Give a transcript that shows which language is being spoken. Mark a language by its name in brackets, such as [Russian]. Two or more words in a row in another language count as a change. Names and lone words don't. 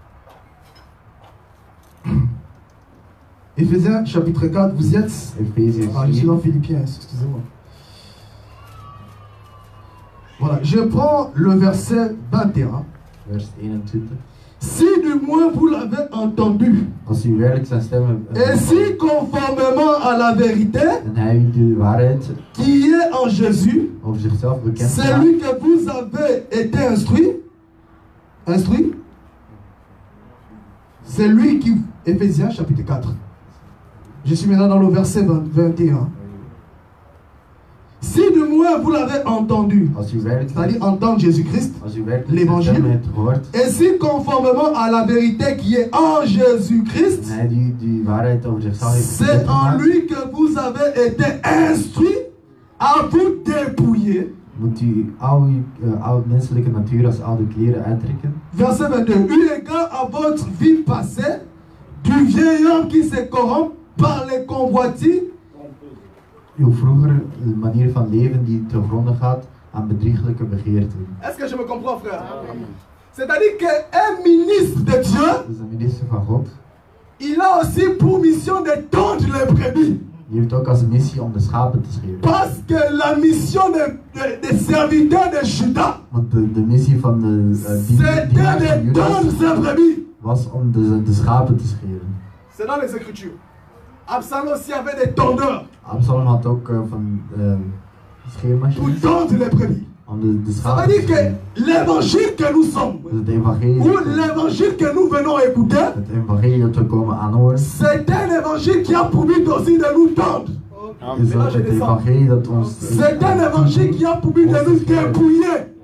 [French] Éphésiens chapitre 4, vous y êtes? [Dutch] Efeziërs [French] Ah, je suis 4, dans Philippiens, excusez-moi. Voilà, je prends le verset 21. [Dutch] vers 21. [French] Si du moins vous l'avez entendu, [Dutch] Als u werkelijk zijn stem hebt [French] et si conformément à la vérité [Dutch] en hij u de waarheid [French] qui est en Jésus, [Dutch] over zichzelf bekend [French] c'est [Dutch] maakt, [French] lui que vous avez été instruit, c'est lui qui, Éphésiens chapitre 4, je suis maintenant dans le verset 21. Si du moins vous l'avez entendu, [Dutch] als u werkelijk [French] c'est-à-dire entendre Jésus-Christ, [Dutch] als u werkelijk [French] l'évangile, [Dutch] zijn stem hebt gehoord [French] et si conformément à la vérité qui est en Jésus-Christ, [Dutch] en hij die waarheid over zichzelf heeft [French] c'est [Dutch] bekend en gemaakt, [French] lui que vous avez été instruit à vous dépouiller. [Dutch] moet u al uw oude menselijke natuur als oude kleren uittrekken. [French] Verset 22. Eu égard à votre vie passée, du vieil homme qui se corrompt par les convoitises, [Dutch] Uw vroegere manier van leven die te gronden gaat aan bedrieglijke begeerten. [French] est-ce que je me comprends, frère? C'est-à-dire qu'un ministre de Dieu, [Dutch] Dus de minister van God, [French] il a aussi pour mission de tondre les brebis. [Dutch] die heeft ook als missie om de schapen te scheren. [French] Parce que la mission des serviteurs de Judas, [Dutch] Want de missie van de [French] c'était [Dutch] dienaars van [French] de tondre [Dutch] Judas [French] ses brebis. [Dutch] was om de schapen te scheren. [French] C'est dans les Écritures. Absalom aussi avait des tondeurs [Dutch] Absalom had ook van [French] pour [Dutch] scheermachines [French] tondre les brebis. Ça veut dire que l'évangile que nous sommes, ou l'évangile que nous venons écouter, c'est un évangile qui a pour but aussi de nous tendre. C'est un évangile qui a pour but de nous dépouiller.